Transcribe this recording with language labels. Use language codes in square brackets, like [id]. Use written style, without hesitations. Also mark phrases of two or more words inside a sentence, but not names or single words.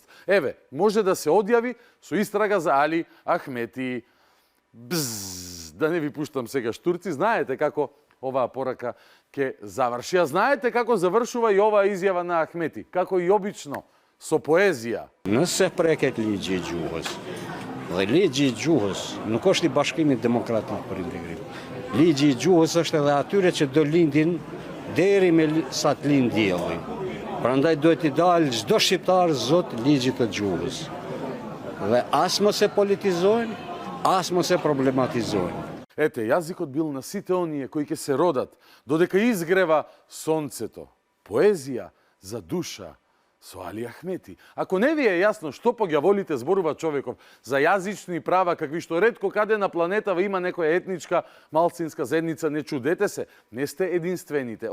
[mk] Еве, може да се одјави со истрага за Али Ахмети. Бзз, да не ви пуштам сега штурци, знаете како оваа порака ќе заврши, а знаете како завршува и оваа изјава на Ахмети, како и обично, со поезија. [sq] Nëse preket ligji I gjuhës, dhe ligji I gjuhës nuk është I Bashkimit Demokratik për Integrim. Ligji I gjuhës është edhe atyre që do lindin deri me sa të lind dielli. Prandaj duhet I dalë çdo shqiptar zot ligjit të gjuhës. Dhe as mos e politizojnë, as mos e problematizojnë. [mk] Ете, јазикот бил на сите оние кои ќе се родат, додека изгрева сонцето. Поезија за душа со Али Ахмети. Ако не ви е јасно што по ѓаволите зборува човеков за јазични права, какви што ретко каде на планетава има некоја етничка малцинска заедница, не чудете се, не сте единствените.